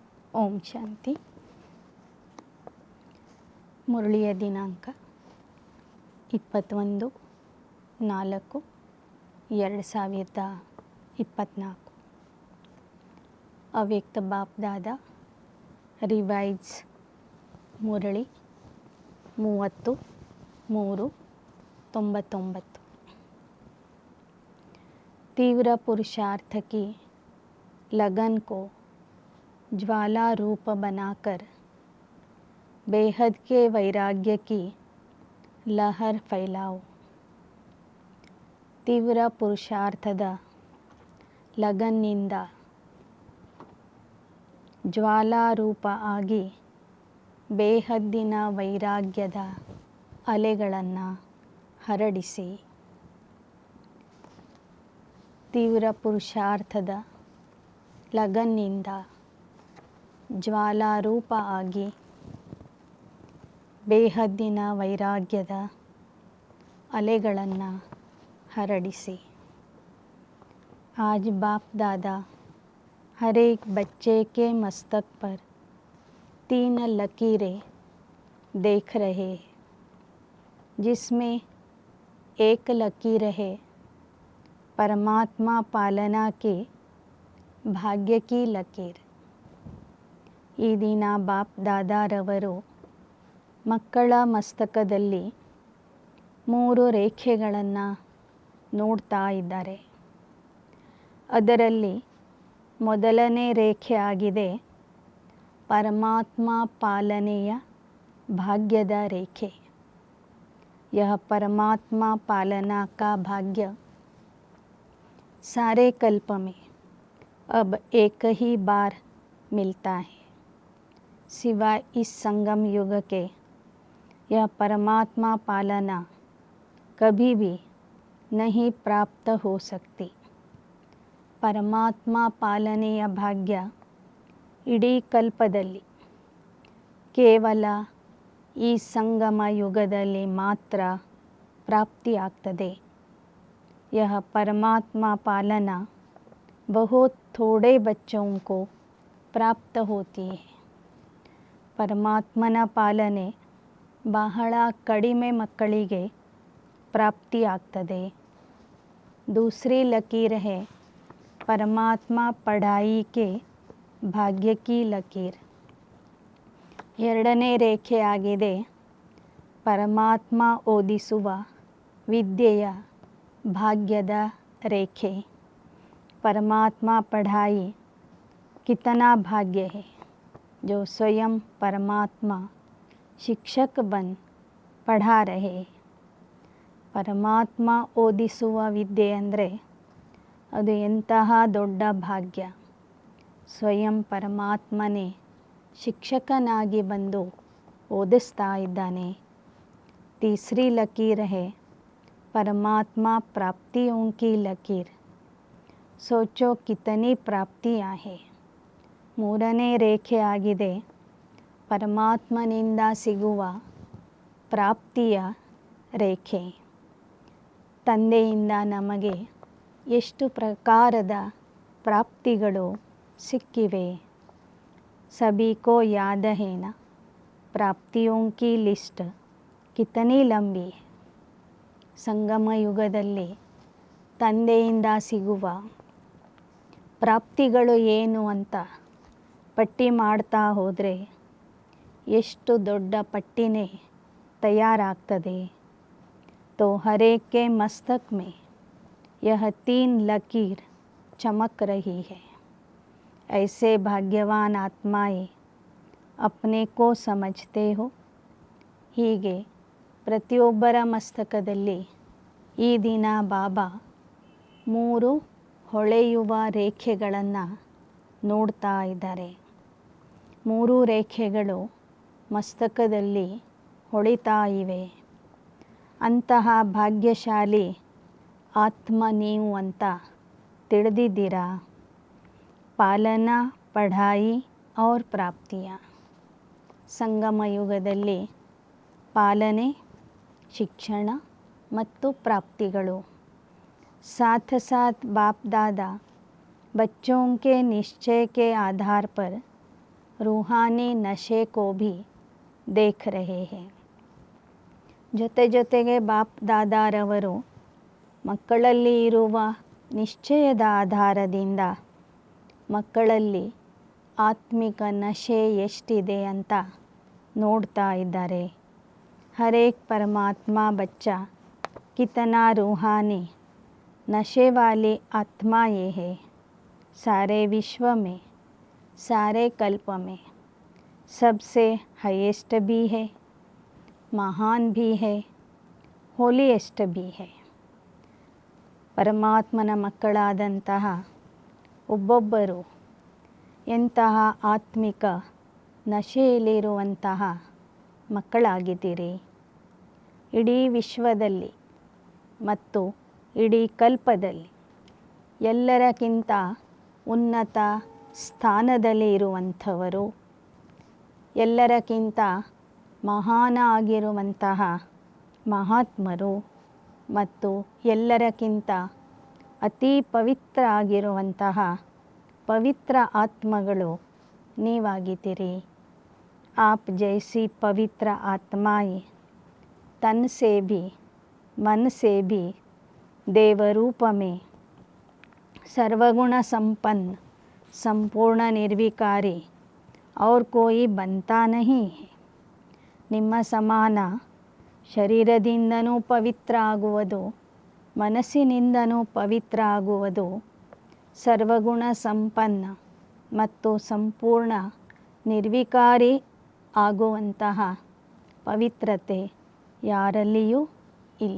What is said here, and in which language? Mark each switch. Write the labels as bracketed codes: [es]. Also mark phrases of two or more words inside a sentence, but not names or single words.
[kn] ಓಂ ಶಾಂತಿ. ಮುರಳಿಯ ದಿನಾಂಕ 21/4/2024. ಅವ್ಯಕ್ತ ಬಾಪ್ ದಾದಾ ರಿವೈಸ್ ಮುರಳಿ 30/3/99. [hi] तीव्र पुरुषार्थ की लगन को ज्वाला रूप बनाकर बेहद के वैराग्य की लहर फैलाओ. [kn] ತೀವ್ರ ಪುರುಷಾರ್ಥದ ಲಗನ್ನಿಂದ ಜ್ವಾಲಾರೂಪ ಆಗಿ ಬೇಹದ್ದಿನ ವೈರಾಗ್ಯದ ಅಲೆಗಳನ್ನು ಹರಡಿಸಿ. ತೀವ್ರ ಪುರುಷಾರ್ಥದ ಲಗನ್ನಿಂದ ಜ್ವಾಲಾರೂಪ ಆಗಿ ಬೇಹದ್ದಿನ ವೈರಾಗ್ಯದ ಅಲೆಗಳನ್ನು ಹರಡಿಸಿ. [hi] आज बाप दादा हर एक बच्चे के मस्तक पर 3 लकीरें देख रहे हैं, जिसमें एक लकीर है परमात्मा पालना के भाग्य की लकीर. [kn] ಈ ದಿನ ಬಾಪ್ ದಾದಾರವರು ಮಕ್ಕಳ ಮಸ್ತಕದಲ್ಲಿ 3 ರೇಖೆಗಳನ್ನು ನೋಡ್ತಾ ಇದ್ದಾರೆ. ಅದರಲ್ಲಿ ಮೊದಲನೇ ರೇಖೆ ಆಗಿದೆ ಪರಮಾತ್ಮ ಪಾಲನೆಯ ಭಾಗ್ಯದ ರೇಖೆ. [hi] यह परमात्मा पालना का भाग्य सारे कल्प में अब एक ही बार मिलता है, सिवाय इस संगम युग के. यह परमात्मा पालना कभी भी नहीं प्राप्त हो सकती. [kn] ಪರಮಾತ್ಮ ಪಾಲನೆಯ ಭಾಗ್ಯ ಇಡೀ ಕಲ್ಪದಲ್ಲಿ ಕೇವಲ ಈ ಸಂಗಮ ಯುಗದಲ್ಲಿ ಮಾತ್ರ ಪ್ರಾಪ್ತಿಯಾಗ್ತದೆ. [hi] यह परमात्मा पालना बहुत थोड़े बच्चों को प्राप्त होती है. [kn] ಪರಮಾತ್ಮನ ಪಾಲನೆ ಬಹಳ ಕಡಿಮೆ ಮಕ್ಕಳಿಗೆ ಪ್ರಾಪ್ತಿಯಾಗ್ತದೆ. [hi] दूसरी लकीर है परमात्मा पढ़ाई के भाग्य की लकीर. [kn] ಎರಡನೇ ರೇಖೆ ಆಗಿದೆ ಪರಮಾತ್ಮ ಓದಿಸುವ ವಿದ್ಯೆಯ ಭಾಗ್ಯದ ರೇಖೆ. [hi] परमात्मा पढ़ाई कितना भाग्य है जो स्वयं परमात्मा शिक्षक बन पढ़ा रहे. [kn] ಪರಮಾತ್ಮ ಓದಿಸುವ ವಿದ್ಯೆ ಅಂದರೆ ಅದು ಎಂತಹ ದೊಡ್ಡ ಭಾಗ್ಯ. ಸ್ವಯಂ ಪರಮಾತ್ಮನೇ ಶಿಕ್ಷಕನಾಗಿ ಬಂದು ಓದಿಸ್ತಾ ಇದ್ದಾನೆ. [hi] तीसरी लकीर है परमात्मा प्राप्तियों की लकीर. सोचो कितनी प्राप्तियाँ है. [kn] ಮೂರನೇ ರೇಖೆ ಆಗಿದೆ ಪರಮಾತ್ಮನಿಂದ ಸಿಗುವ ಪ್ರಾಪ್ತಿಯ ರೇಖೆ. ತಂದೆಯಿಂದ ನಮಗೆ ಎಷ್ಟು ಪ್ರಕಾರದ ಪ್ರಾಪ್ತಿಗಳು ಸಿಕ್ಕಿವೆ. [hi] सभी को याद है ना प्राप्तियों की लिस्ट कितनी लंबी है. [kn] ಸಂಗಮ ಯುಗದಲ್ಲಿ ತಂದೆಯಿಂದ ಸಿಗುವ ಪ್ರಾಪ್ತಿಗಳು ಏನು ಅಂತ ಪಟ್ಟಿ ಮಾಡ್ತಾ ಹೋದರೆ ಎಷ್ಟು ದೊಡ್ಡ ಪಟ್ಟಿನೇ ತಯಾರಾಗ್ತದೆ. [hi] तो हर एक के मस्तक में यह 3 लकीर चमक रही है. ऐसे भाग्यवान आत्माएं अपने को समझते हो. [kn] ಹೀಗೆ ಪ್ರತಿಯೊಬ್ಬರ ಮಸ್ತಕದಲ್ಲಿ ಈ ದಿನ ಬಾಬಾ 3 ಹೊಳೆಯುವ ರೇಖೆಗಳನ್ನು ನೋಡ್ತಾ ಇದ್ದಾರೆ. 3 ರೇಖೆಗಳು ಮಸ್ತಕದಲ್ಲಿ ಹೊಳಿತಾ ಇವೆ. ಅಂತಹ ಭಾಗ್ಯಶಾಲಿ ಆತ್ಮ ನೀವು ಅಂತ ತಿಳಿದಿದ್ದೀರಾ. [hi] पालना पढ़ाई और प्राप्तियाँ. [kn] ಸಂಗಮ ಯುಗದಲ್ಲಿ ಪಾಲನೆ, ಶಿಕ್ಷಣ ಮತ್ತು ಪ್ರಾಪ್ತಿಗಳು. [hi] साथ साथ बाप दादा बच्चों के निश्चय के आधार पर रूहानी नशे को भी देख रहे हैं. [kn] ಜೊತೆಗೆ ಬಾಪ್ ದಾದಾರವರು ಮಕ್ಕಳಲ್ಲಿ ಇರುವ ನಿಶ್ಚಯದ ಆಧಾರದಿಂದ ಮಕ್ಕಳಲ್ಲಿ ಆತ್ಮಿಕ ನಶೆ ಎಷ್ಟಿದೆ ಅಂತ ನೋಡ್ತಾ ಇದ್ದಾರೆ. [hi] हर एक परमात्मा बच्चा कितना रूहानी नशे वाली आत्मा ये है. सारे विश्व में, सारे कल्प में सबसे हाईएस्ट भी है, महान भी है, ಹೋಲಿಯೆಸ್ಟ್ भी है. [kn] ಪರಮಾತ್ಮನ ಮಕ್ಕಳಾದಂತಹ ಒಬ್ಬೊಬ್ಬರು ಎಂತಹ ಆತ್ಮಿಕ ನಶೆಯಲ್ಲಿರುವಂತಹ ಮಕ್ಕಳಾಗಿದ್ದೀರಿ. ಇಡೀ ವಿಶ್ವದಲ್ಲಿ ಮತ್ತು ಇಡೀ ಕಲ್ಪದಲ್ಲಿ ಎಲ್ಲರಕ್ಕಿಂತ ಉನ್ನತ ಸ್ಥಾನದಲ್ಲಿ ಇರುವಂಥವರು, ಎಲ್ಲರಕ್ಕಿಂತ ಮಹಾನ ಆಗಿರುವಂತಹ ಮಹಾತ್ಮರು ಮತ್ತು ಎಲ್ಲರಕ್ಕಿಂತ ಅತಿ ಪವಿತ್ರ ಆಗಿರುವಂತಹ ಪವಿತ್ರ ಆತ್ಮಗಳು ನೀವಾಗಿದ್ದೀರಿ. [hi] आप जैसी पवित्र आत्माएं तन से भी मन से भी देव रूप में सर्वगुण संपन्न संपूर्ण निर्विकारी और कोई बनता नहीं है. [kn] ನಿಮ್ಮ ಸಮಾನ ಶರೀರದಿಂದನೂ ಪವಿತ್ರ ಆಗುವುದು, ಮನಸ್ಸಿನಿಂದನೂ ಪವಿತ್ರ ಆಗುವುದು, ಸರ್ವಗುಣ ಸಂಪನ್ನ ಮತ್ತು ಸಂಪೂರ್ಣ ನಿರ್ವಿಕಾರಿ ಆಗುವಂತಹ ಪವಿತ್ರತೆ ಯಾರಲ್ಲಿಯೂ ಇಲ್ಲ.